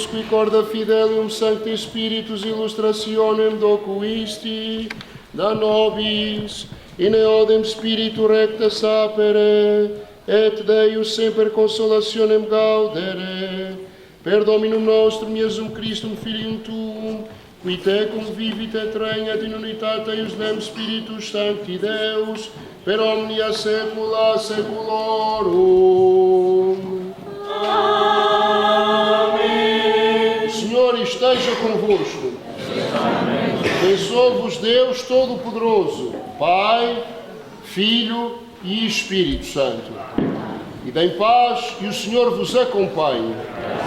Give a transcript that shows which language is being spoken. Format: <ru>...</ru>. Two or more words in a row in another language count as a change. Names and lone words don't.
<la>corda fidelium sancti spiritus illustrationem docuisti, da nobis, in eodem spiritu recta sapere, et Deus semper consolationem gaudere, per Dominum nostrum Iesum Christum Filium Tuum, qui tecum vivit et regnat in unitate eius dem Spiritus Sancti Deus, per omnia saecula saeculorum.</la> <pt>Amém. O Senhor esteja convosco. Abençoe-vos Deus Todo-Poderoso, Pai, Filho e Espírito Santo. E deem paz e o Senhor vos acompanhe.</pt>